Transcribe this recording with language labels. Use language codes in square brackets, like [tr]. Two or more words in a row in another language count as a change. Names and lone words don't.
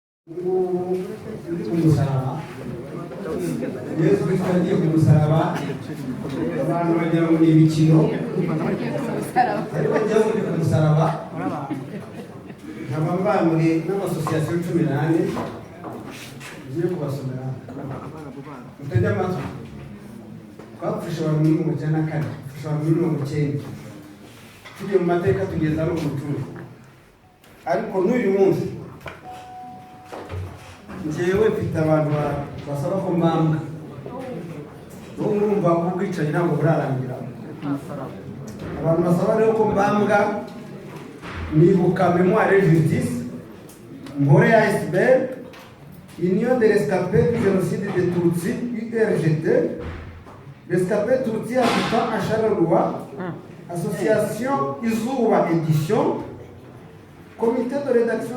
[rw] umusaraba Yesu Kristo yagiye ku musaraba abantu bagira ngo ni imikino ariko yagiye ku musaraba nkaba mbamwe n'amasosiyasiyo 18 ngiye kubasomera mutajya amatwi twapfusha abantu muri 1994 twapfusha abantu muri 1990 tugiye mu mateka tugeza no ku mutuzo ariko n'uyu munsi njyewe mfite abantu basaba ko mbambwa n'ubu urumva ko ubwicanyi ntabwo burarangira abantu basaba rero ko mbambwa nibuka [fr] mémoire et justice [rw] Mpore ASBL Union [fr] des rescapés du génocide de Tutsi URGT rescapés Tutsi habitant à Charleroi association Izuba édition comité de rédaction